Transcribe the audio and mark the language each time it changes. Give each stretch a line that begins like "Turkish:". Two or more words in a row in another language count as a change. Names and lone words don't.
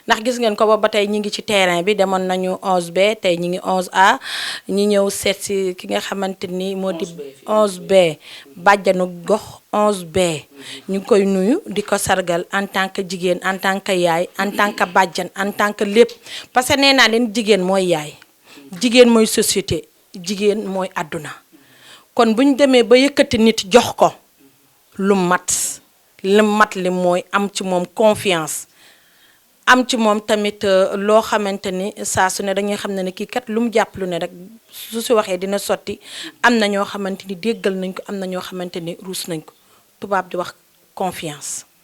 Wolof: ndax gis ngeen ko ba tey ñi ngi ci terrain bi demoon nañu 11B tey ñi ngi 11A ñi ñëw seet si ki nga xamante ni moo di 11B bàjjanu gox 11B ñu ngi koy nuyu di ko sargal
French: en tant que
Wolof: jigéen
French: en tant que
Wolof: yaay
French: en tant que
Wolof: bàjjan
French: en tant que
Wolof: lépp
French: parce que
Wolof: nee naa leen jigéen mooy yaay jigéen mooy société jigéen mooy àdduna kon bu ñu demee ba yëkkati nit jox ko lu mat li mooy am ci moom confiance am ci moom tamit loo xamante ni saa su ne dañuy xam ne kii kat lu mu jàpp lu ne rek su si waxee dina sotti am na ñoo xamante ni déggal nañ ko am na ñoo xamante ni ruus nañ ko tubaab di wax confiance